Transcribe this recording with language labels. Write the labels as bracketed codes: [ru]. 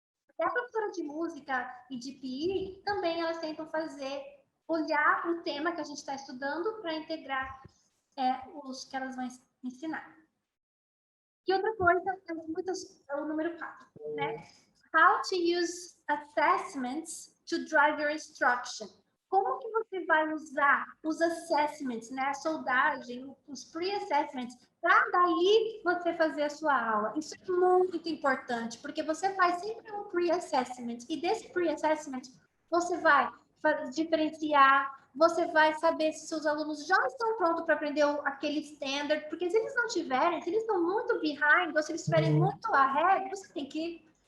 [pt] Até a professora de música e de PI, também elas tentam olhar o tema que a gente está estudando para integrar os que elas vão ensinar. E outra coisa, é o número 4, né? [en] How to use assessments to drive your instruction. [pt] Como que você vai usar os assessments, né? A soldagem, os pre-assessments, para daí você fazer a sua aula. Isso é muito importante, porque você faz sempre um pre-assessment, e desse pre-assessment você vai diferenciar, você vai saber se seus alunos já estão prontos para aprender aquele standard, porque se eles não tiverem, se eles estão muito behind, ou se eles estiverem muito ahead, você tem que